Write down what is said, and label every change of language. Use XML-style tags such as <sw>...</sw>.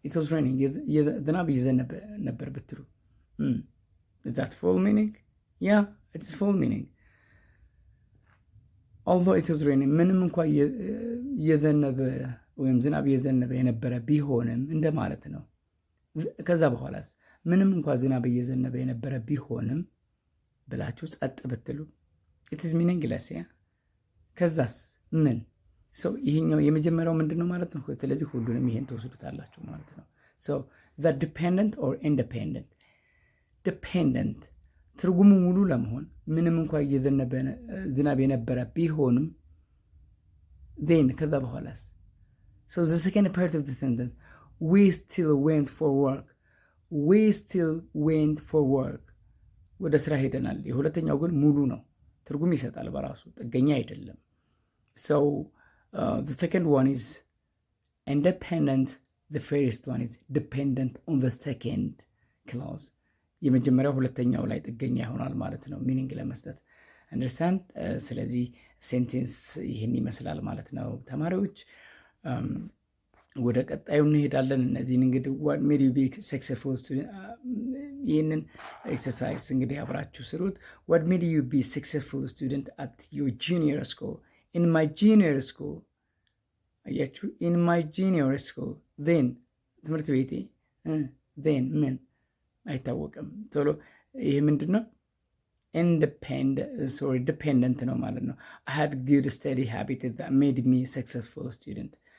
<en>it was raining</en> <am>ዝናብ እየዘነበ ነበር ብትሉ</am> <en>is that full meaning? yeah, it is full meaning. although it was raining</en> <am>ምንም እንኳ እየዘነበ ወይም ዝናብ እየዘነበ የነበረ ቢሆንም እንደማለት ነው። ከዛ በኋላስ ምንም እንኳ ዝናብ እየዘነበ የነበረ ቢሆንም ብላችሁ ጸጥ ብትሉ</am> <en>it is meaningless.</en> <am>ያ ከዛስ ምን ሰው ይሄኛው የመጀመሪያው ምንድነው ማለት ነው? ስለዚህ ሁሉንም ይሄን ተወስዱታላችሁ ማለት ነው።</am> <en>so the dependent or independent. dependent</en> <am>ትርጉሙ ሙሉ ለመሆን ምንም እንኳን ዝናብ የነበረ ቢሆንም</am> <en>then ከዛ በኋላስ so the second part of the sentence we still went for work</en> <am>ወደ ስራ ሄደናል። የሁለተኛው ግን ሙሉ ነው፣ ትርጉም ይሰጣል በራሱ ጥገኛ አይደለም።</am> <en>so the second one is independent, the first one is dependent on the second clause.</en> <am>የመጀመሪያው ሁለተኛው ላይ ጥገኛ ይሆናል ማለት ነው ሚኒንግ ለመስጠት አንደርስታንድ። ስለዚህ ሴንቴንስ ይህን ይመስላል ማለት ነው ተማሪዎች። ወደ ቀጣዩ እንሄዳለን። እነዚህን እንግዲህ</am> <en>what made you be successful student</en> <am>ይህንን ኤክሰርሳይዝ እንግዲህ አብራችሁ ስሩት።</am> <en>what made you be successful student at your junior school? in my junior school አያችሁ፣ in my junior school then ትምህርት ቤቴ then</en> <am>ምን አይታወቅም። ቶሎ ይሄ ምንድነው?</am> <en>dependent</en> <am>ነው ማለት ነው።</am> <en>I had good study habits that made me successful student.</en>